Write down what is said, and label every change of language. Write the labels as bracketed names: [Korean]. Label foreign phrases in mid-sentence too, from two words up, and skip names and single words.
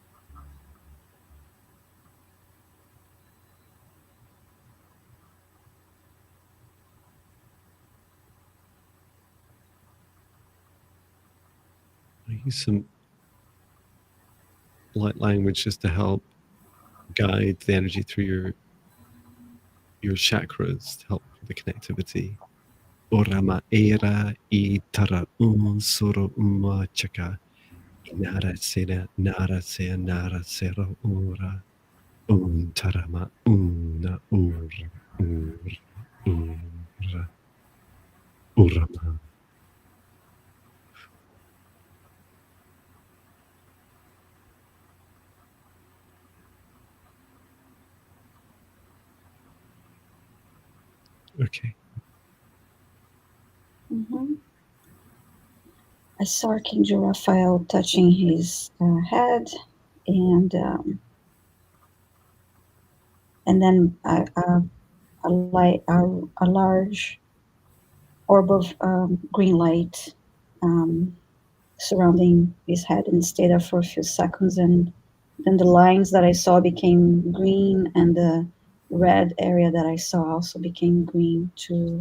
[English] I use some light language just to help guide the energy through your chakras to help with the connectivity. Orama era itara soro chaka inara sera nara se nara sera ora tarama una ura ura urama. Okay. Mm-hmm. I saw Archangel Raphael touching his head, and then a large orb of green light um, surrounding his head and stayed there for a few seconds, and then the lines that I saw became green, and the red area that I saw also became green too.